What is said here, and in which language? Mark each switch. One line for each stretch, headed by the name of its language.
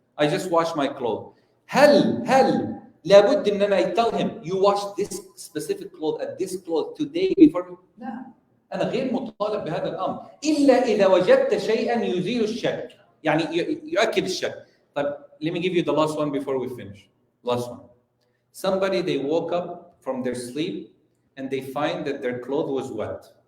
English: I just washed my clothes.
Arabic: هل لابد إن أنا
English: tell him you washed this specific cloth at this cloth today before?
Arabic: لا. أنا غير مطالب بهذا الأمر إلا إذا وجدت شيئا يزيل الشك يعني يؤكد الشك.
English: طيب, let me give you the last one before we finish. Last one. Somebody, they woke up from their sleep and they find that their clothes was wet.